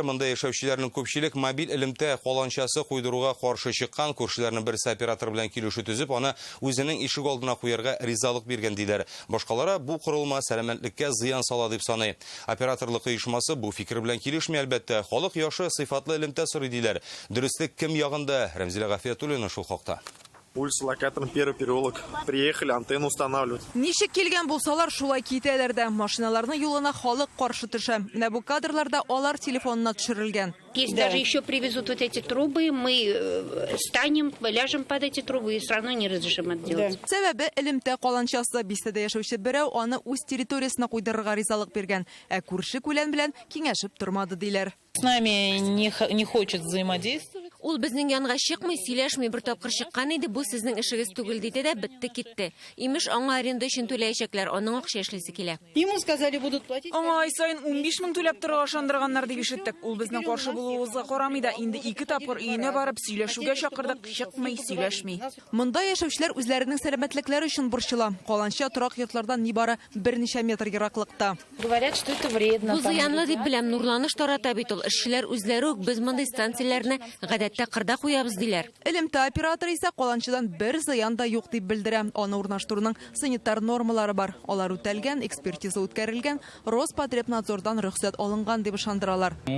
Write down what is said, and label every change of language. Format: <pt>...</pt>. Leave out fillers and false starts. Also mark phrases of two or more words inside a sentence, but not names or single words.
<tt>Монда яшәүчеләрнең күпчелек мобиль элемтә каланчасы куйдыруга каршы чыккан, күршеләрнең берсе оператор белән килешү төзеп, аны үзенең ишек алдына куярга ризалык биргән диләр. Башкалары бу корылма сәламәтлеккә зыян сала дип саный. Операторлык оешмасы бу фикер белән килешми, әлбәттә. Халык яшы сыйфатлы элемтә сорый диләр. Дөрестлек кем ягында? Рәмзилә Гафиятуллина шул хакта.</tt> <ru>Улица локатором, первый переулок. Приехали антенну устанавливать.</ru> <tt>Ничек килгән булсалар шулай китәләр дә. Машиналарны юлына халык каршы төшә. Менә бу кадрларда алар телефонына төшерелгән.</tt> <ru>Если даже еще привезут вот эти трубы, мы станем, ляжем под эти трубы и все равно не разрешим это делать.</ru> <tt>Сәбәбе элемтә каланчасы бистәдә яшәүче берәү аны үз территориясына куйдырырга ризалык биргән. Ә күрше күлән белән киңәшеп тормады диләр.</tt> <ru>С нами не хочет взаимодействовать.</ru> <tt>Ул безнең янга чыкмый, сөйләшмий, бер тапкыр чыккан иде, бу сезнең эшегез түгел диде дә битте китте. Имеш аңа аренда өчен түләячәкләр, аның акча эшлисе килә.</tt> <ru>Ему сказали, будут платить.</ru> <tt>Аңа ай сайын 15 мең түләп торырга ышандырганнар дип ишеттек. Ул безнең каршы булуыбызга карамый да, инде 2 тапкыр өенә барып сөйләшүгә чакырдык, чыкмый, сөйләшми. Монда яшәүчеләр үзләренең сәламәтлекләре өчен борчыла. Каланча торак йортлардан нибары берничә метр ераклыкта.</tt> <ru>Говорят, что это вредно.</ru> <tt>Бу зыянлы дип беләм, нурланыш тарата бит ул. Эшчеләр үзләре үк без мондай станцияләрне гадәттә кырда куябыз диләр. Элемтә операторы исә каланчадан бер зыян да юк дип белдерә. Аны урнаштыруның санитар нормалары бар. Алар үтәлгән, экспертиза үткәрелгән, Роспотребнадзордан рөхсәт алынган дип ышандыралар.</tt>